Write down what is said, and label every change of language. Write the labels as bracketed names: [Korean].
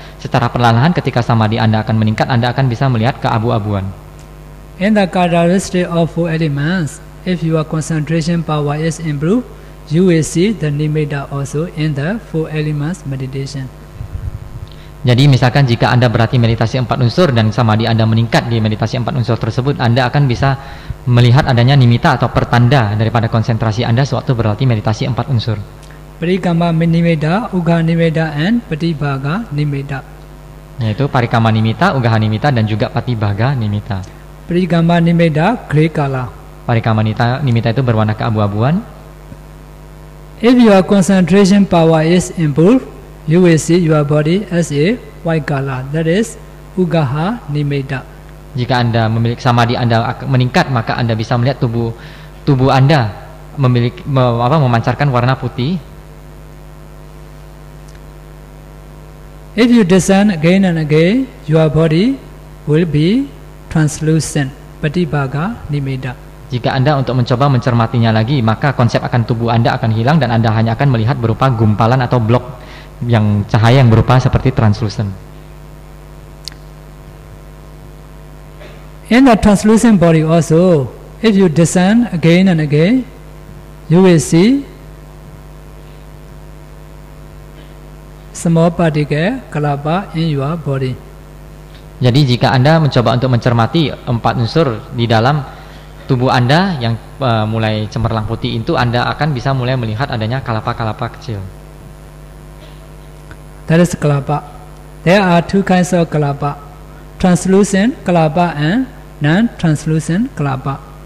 [Indonesian] Secara perlahan ketika samadhi Anda akan meningkat, Anda akan bisa melihat keabu-abuan. [English] In the characteristic of 4 elements, if your concentration power is improved, you will see the nimitta also in the 4 elements meditation. [Indonesian] Jadi misalkan jika Anda berlatih meditasi 4 unsur dan samadhi Anda meningkat di meditasi 4 unsur tersebut, Anda akan bisa melihat adanya nimitta atau pertanda daripada konsentrasi Anda sewaktu berlatih meditasi 4 unsur. [English] Parikama nimitta, ugha nimitta and patibhaga nimitta. [Indonesian] Yaitu parikama nimitta, ugha nimitta dan juga patibhaga nimitta. [English] Parikama nimitta grey color. [Indonesian] Parikama nimitta itu berwarna keabu-abuan. [English] If your concentration power is improved, you will see your body as a white color, that is ugaha nimitta. [Indonesian] Jika Anda memiliki samadhi Anda meningkat, maka Anda bisa melihat tubuh Anda memancarkan warna putih. [English] If you discern again and again, your body will be translucent, patibhaga nimitta. [Indonesian] Jika Anda untuk mencoba mencermatinya lagi, maka konsep akan tubuh Anda akan hilang dan Anda hanya akan melihat berupa gumpalan atau blok yang cahaya yang berupa seperti translucent. [English] In the translucent body also, if you descend again and again, you will see small particle kalapa in your body. [Indonesian] Jadi jika Anda mencoba untuk mencermati 4 unsur di dalam tubuh Anda yang mulai cemerlang putih itu, Anda akan bisa mulai melihat adanya kalapa-kalapa kecil. [English] That is kalapa. There are 2 kinds of kalapa: translucent kalapa and non-translucent kalapa.